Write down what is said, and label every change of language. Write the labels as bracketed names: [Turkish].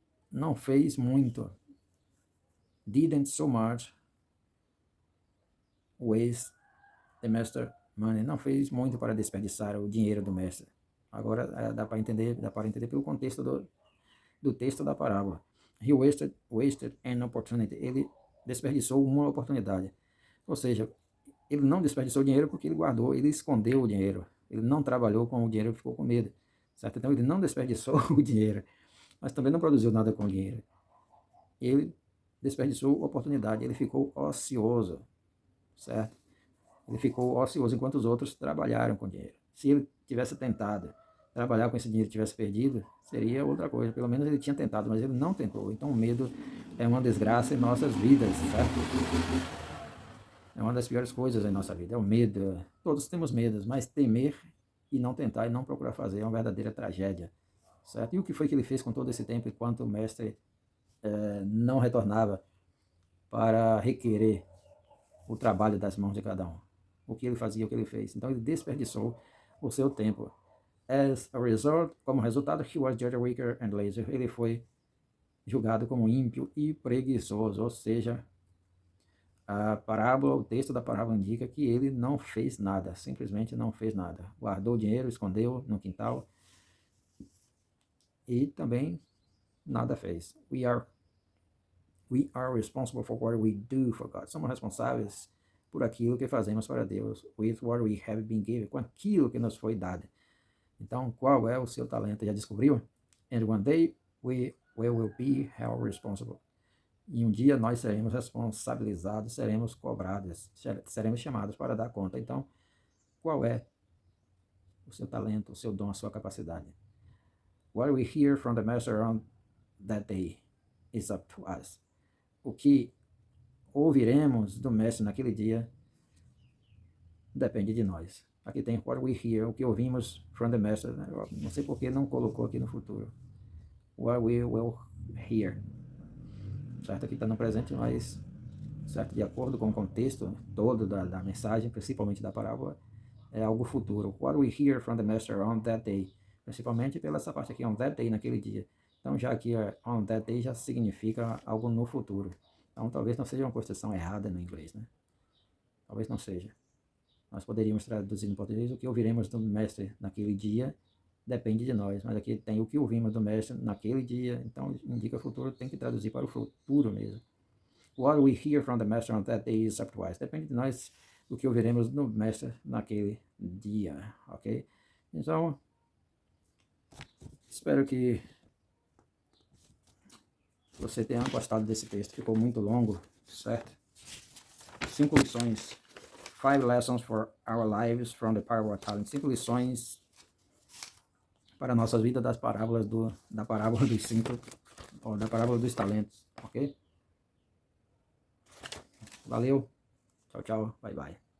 [Portuguese] Não fez muito. [English] Didn't so much waste the master money. [Portuguese] Não fez muito para desperdiçar o dinheiro do mestre. Agora dá para entender pelo contexto do texto da parábola. [English] He wasted an opportunity. [Portuguese] Ele desperdiçou uma oportunidade. Ou seja, ele não desperdiçou o dinheiro porque ele guardou, ele escondeu o dinheiro. Ele não trabalhou com o dinheiro, ficou com medo. Certo? Então ele não desperdiçou o dinheiro, mas também não produziu nada com o dinheiro. Ele desperdiçou a oportunidade, ele ficou ocioso, certo? Ele ficou ocioso enquanto os outros trabalharam com o dinheiro. Se ele tivesse tentado trabalhar com esse dinheiro e tivesse perdido, seria outra coisa. Pelo menos ele tinha tentado, mas ele não tentou. Então o medo é uma desgraça em nossas vidas, certo? É uma das piores coisas em nossa vida, é o medo. Todos temos medos, mas temer e não tentar e não procurar fazer é uma verdadeira tragédia, certo? E o que foi que ele fez com todo esse tempo enquanto o mestre não retornava para requerer o trabalho das mãos de cada um? O que ele fazia, o que ele fez? Então ele desperdiçou o seu tempo. [English] As a result, [Portuguese] como resultado, [English] he was judged weaker and lazy. [Portuguese] Ele foi julgado como ímpio e preguiçoso, ou seja, a parábola, o texto da parábola indica que ele não fez nada, simplesmente não fez nada. Guardou o dinheiro, escondeu no quintal e também nada fez. [English] We are responsible for what we do for God. [Portuguese] Somos responsáveis por aquilo que fazemos para Deus. [English] With what we have been given. [Portuguese] Com aquilo que nos foi dado. Então, qual é o seu talento? Já descobriu? [English] And one day we will be held responsible. [Portuguese] E um dia nós seremos responsabilizados, seremos cobrados, seremos chamados para dar conta. Então, qual é o seu talento, o seu dom, a sua capacidade? [English] What we hear from the Master on that day is up to us. [Portuguese] O que ouviremos do Mestre naquele dia depende de nós. Aqui tem [English] what we hear, [Portuguese] o que ouvimos [English] from the Master. [Portuguese] Não sei por que não colocou aqui no futuro. [English] What we will hear. [Portuguese] Certo? Aqui está no presente, mas certo? De acordo com o contexto todo da mensagem, principalmente da parábola, é algo futuro. [English] What we hear from the Master on that day. [Portuguese] Principalmente pela essa parte aqui, [English] on that day, [Portuguese] naquele dia. Então, já aqui, [English] on that day [Portuguese] já significa algo no futuro. Então, talvez não seja uma construção errada no inglês, né? Talvez não seja. Nós poderíamos traduzir no português o que ouviremos do Mestre naquele dia, depende de nós. Mas aqui tem o que ouvimos do Mestre naquele dia, então indica futuro, tem que traduzir para o futuro mesmo. [English] What we hear from the Master on that day is up to us. [Portuguese] Depende de nós o que ouviremos do Mestre naquele dia, ok? Então, espero que você tenha gostado desse texto. Ficou muito longo, certo? 5 lições. [English] 5 lessons for our lives from the parable of talents. [Portuguese] 5 lições para nossas vidas da parábola dos 5, ou da parábola dos talentos, ok? Valeu, tchau, tchau, [English] bye, bye.